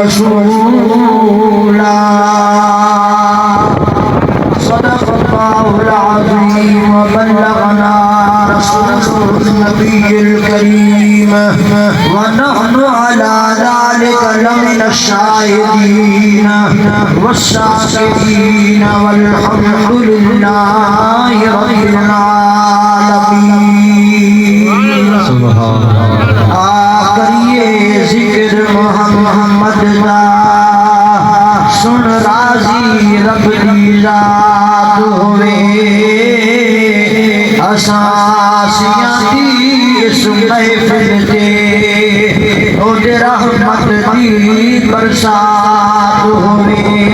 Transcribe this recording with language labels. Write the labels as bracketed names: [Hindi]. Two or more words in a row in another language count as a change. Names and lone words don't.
[Arabic] رسولا صدق الله العظيم وبلغنا رسوله النبي الكريم ونحن على ذلك لمن الشاهدين والشاكرين والحمد لله رب العالمين [Punjabi] آخریے ذکر محمد دا سن راضی رب دی ذات ہوئے اساسیاں دی اس محفل تے اُد رحمت دی برسات ہوئے